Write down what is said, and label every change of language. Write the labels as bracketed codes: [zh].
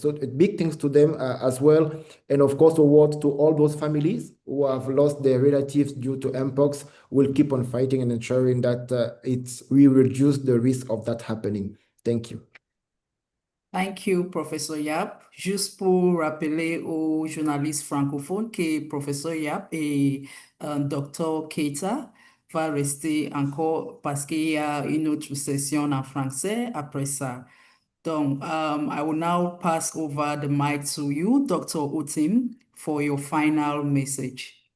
[en] So big thanks to them as well. And of course, a word to all those families who have lost their relatives due to Mpox. We'll keep on fighting and ensuring that we reduce the risk of that happening. Thank you. Thank you, Professor Yap. [fr] Juste pour rappeler aux journalistes francophones que Professeur Yap et Dr. Keita va rester encore parce qu'il y a une autre session en français après ça. Donc, [en] I will now pass over the mic to you, Dr. Utim, for your final message.